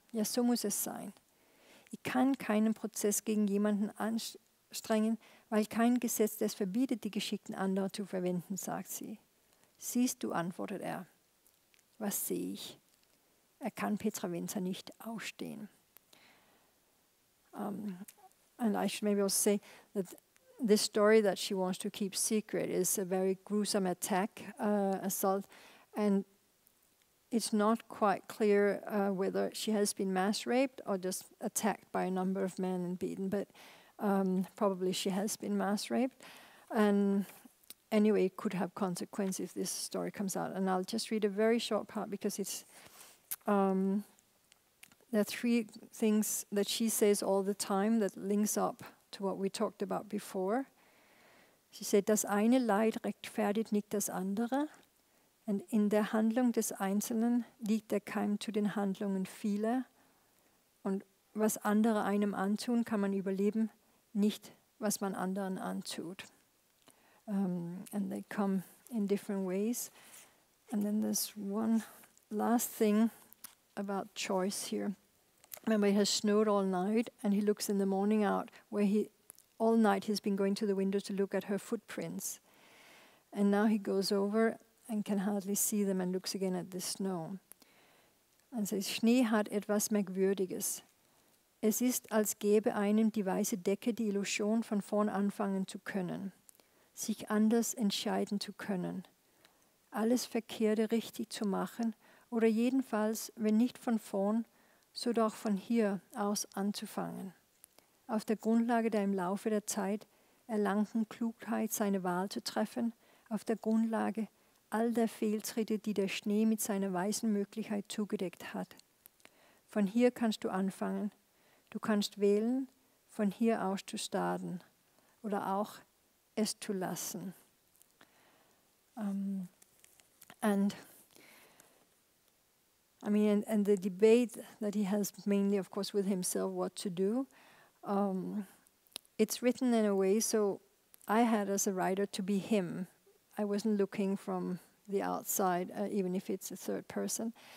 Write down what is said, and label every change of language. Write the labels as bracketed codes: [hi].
[de] Ja, so muss es sein. Ich kann keinen Prozess gegen jemanden anstrengen, weil kein Gesetz es verbietet, die Geschickten anderer zu verwenden, sagt sie. Siehst du, antwortet er. Was sehe ich? Er kann Petra Winter nicht ausstehen. [en] And I should maybe also say that this story that she wants to keep secret is a very gruesome assault, and it's not quite clear whether she has been mass raped or just attacked by a number of men and beaten, but probably she has been mass raped. And anyway, it could have consequences if this story comes out. And I'll just read a very short part because it's there are 3 things that she says all the time that links up to what we talked about before. She said, [de] das eine Leid rechtfertigt nicht das andere. Und in der Handlung des Einzelnen liegt der Keim zu den Handlungen vieler. Und was andere einem antun, kann man überleben, nicht was man anderen antut. [en] And they come in different ways. And then there's one last thing about choice here. Remember, it has snowed all night, and he looks in the morning out, where all night he's been going to the window to look at her footprints. And now he goes over and can hardly see them and looks again at the snow. [de] Und es ist, Schnee hat etwas Merkwürdiges. Es ist, als gäbe einem die weiße Decke die Illusion, von vorn anfangen zu können, sich anders entscheiden zu können, alles Verkehrte richtig zu machen oder jedenfalls, wenn nicht von vorn, so doch von hier aus anzufangen. Auf der Grundlage der im Laufe der Zeit erlangten Klugheit seine Wahl zu treffen, auf der Grundlage all der Fehltritte, die der Schnee mit seiner weißen Möglichkeit zugedeckt hat. Von hier kannst du anfangen. Du kannst wählen, von hier aus zu starten oder auch es zu lassen. [en] And the debate that he has mainly, of course, with himself, what to do, it's written in a way so I had as a writer to be him. I wasn't looking from the outside, even if it's a third person.